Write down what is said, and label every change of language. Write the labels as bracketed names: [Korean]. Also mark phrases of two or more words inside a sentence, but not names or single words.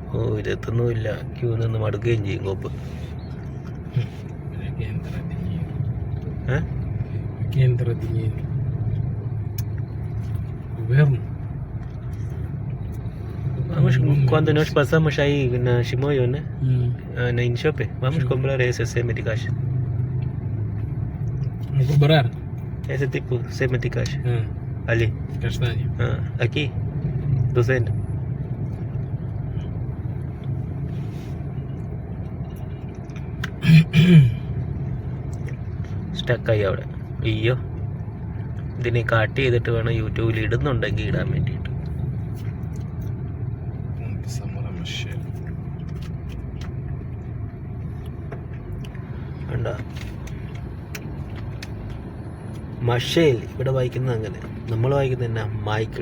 [Malayalam] ഇതെത്തുന്നുമില്ല, ക്യൂ നിന്ന് മടുക്കുകയും ചെയ്യും കോപ്പ്. [Portuguese] Vamos, quando nós passamos aí na Chimoio, né? Na Inchope, vamos comprar esse semi-de-caixa. Vamos comprar? Esse tipo semi-de-caixa. Ali. Castanho. Aqui, 200. [Malayalam] സ്റ്റക്കായി അവിടെ. അയ്യോ, ഇതിനെ കട്ട് ചെയ്തിട്ട് വേണം യൂട്യൂബിൽ ഇടുന്നുണ്ടെങ്കിൽ ഇടാൻ വേണ്ടിയിട്ട്. കണ്ടോ, മഷേൽ ഇവിടെ വായിക്കുന്നത് അങ്ങനെ, നമ്മൾ വായിക്കുന്നത് എന്നാ മൈക്കിൾ.